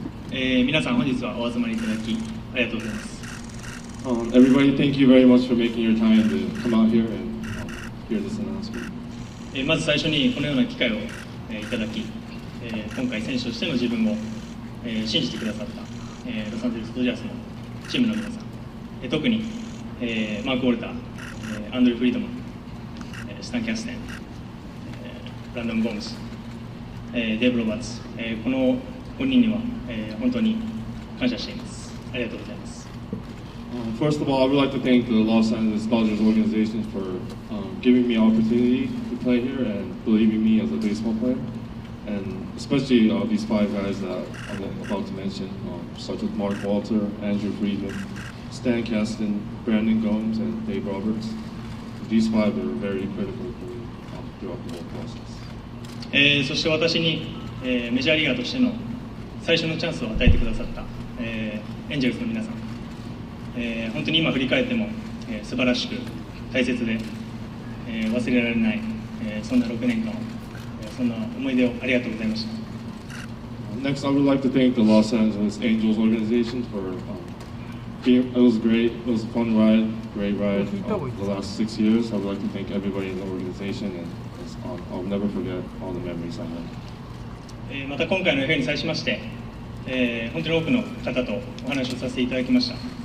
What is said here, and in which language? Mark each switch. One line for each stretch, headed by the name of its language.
Japanese: 皆さん本日はお集まりいただきありがとうございます。
English: Everybody, thank you very much for making your time to come out here and hear this announcement.
Japanese: まず最初にこのような機会をいただき、今回選手としての自分を信じてくださったロサンゼルスドジャースのチームの皆さん、特にマーク・ウォルター、アンドリュー・フリードマン、スタン・キャステン、ランドン・ゴームス、デーブ・ロバーツ、この5人には本当に感謝しています。ありがとうございます。
English: First of all, I would like to thank the Los Angeles Dodgers organization for giving me opportunity to play here and believing me as a baseball player, and especially these 5 guys that I'm about to mention, such as Mark Walter, Andrew Friedman, Stan Kasten, Brandon Gomes, and Dave Roberts. These 5 are very critical for me throughout the whole process.
Japanese: そして私に、メジャーリーガーとしての最初のチャンスを与えてくださった、エンジェルスの皆さん、本当に今振り返っても、素晴らしく大切で、忘れられない、そんな6年間を、そんな思い出をありがとうございました。
English: Next, I would like to thank the Los Angeles Angels organization for it was great. It was a fun ride, great ride. The last 6 years, I would like to thank everybody in the organization, and I'll never forget all the memories I had.
Japanese: また今回の FA に際しまして、本当に多くの方とお話をさせていただきました。